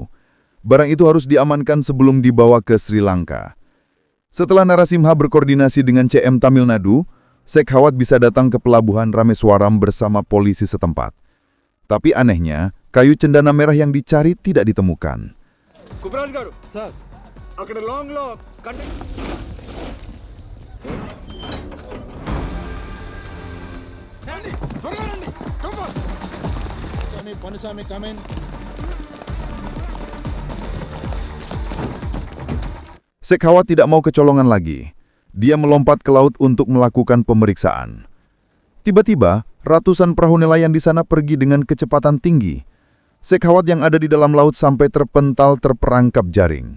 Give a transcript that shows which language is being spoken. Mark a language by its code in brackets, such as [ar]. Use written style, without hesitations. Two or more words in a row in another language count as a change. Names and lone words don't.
[id] Barang itu harus diamankan sebelum dibawa ke Sri Lanka. Setelah Narasimha berkoordinasi dengan CM Tamil Nadu, Sekhawat bisa datang ke pelabuhan Rameswaram bersama polisi setempat. Tapi anehnya, kayu cendana merah yang dicari tidak ditemukan. [te] కుబరాజ్ గారు సార్ అక్కడ లాంగ్ లో రండి త్వరగా రండి [en] come fast [te] పనుస్వామి కమిన్. [id] Sekhawat tidak mau kecolongan lagi. Dia melompat ke laut untuk melakukan pemeriksaan. Tiba-tiba, ratusan perahu nelayan di sana pergi dengan kecepatan tinggi. Sekhawat yang ada di dalam laut sampai terpental terperangkap jaring.